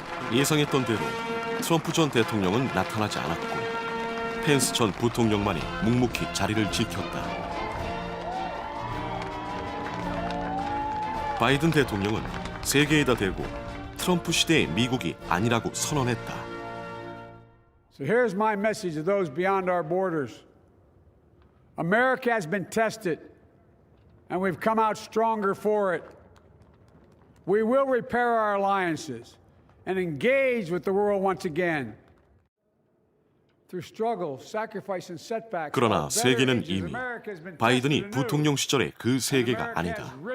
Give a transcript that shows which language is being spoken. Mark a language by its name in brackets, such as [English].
[Korean] 예상했던 대로 트럼프 전 대통령은 나타나지 않았고 펜스 전 부통령만이 묵묵히 자리를 지켰다. 바이든 대통령은 세계에다 대고 트럼프 시대의 미국이 아니라고 선언했다. [English] So here's my message to those beyond our borders. America has been tested, and we've come out stronger for it. We will repair our alliances and engage with the world once again. Through struggle, sacrifice, and setbacks. [Korean] 그러나 세계는 이미 바이든이 부통령 시절의 그 세계가 아니다.